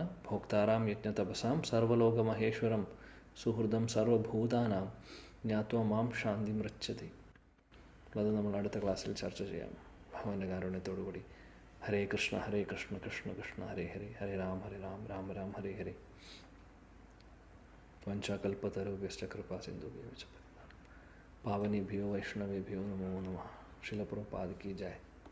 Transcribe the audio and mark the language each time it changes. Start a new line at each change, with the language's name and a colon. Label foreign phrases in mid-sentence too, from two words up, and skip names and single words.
Sanskrit: ഭോക്താറാം യജ്ഞ തപസാം സർവലോക മഹേശ്വരം സുഹൃദം സർവഭൂതാനാം ജ്ഞാത്വ മാം ശാന്തി മൃച്ഛതി.
Malayalam: അത് നമ്മൾ അടുത്ത ക്ലാസ്സിൽ ചർച്ച ചെയ്യാം ഭഗവാന്റെ കാരുണ്യത്തോടു കൂടി.
Sanskrit: ഹരേ കൃഷ്ണ ഹരേ കൃഷ്ണ കൃഷ്ണ കൃഷ്ണ ഹരേ ഹരേ, ഹരേ രാം രാം രാം ഹരേ ഹരേ. വഞ്ചാകൽപ്പതരുഭ്യശ്ച കൃപാ സിന്ധുഭ്യോ പാവനേഭ്യോ വൈഷ്ണവേഭ്യോ നമോ നമഃ.
Hindi: शिल प्रभुपाद की जय.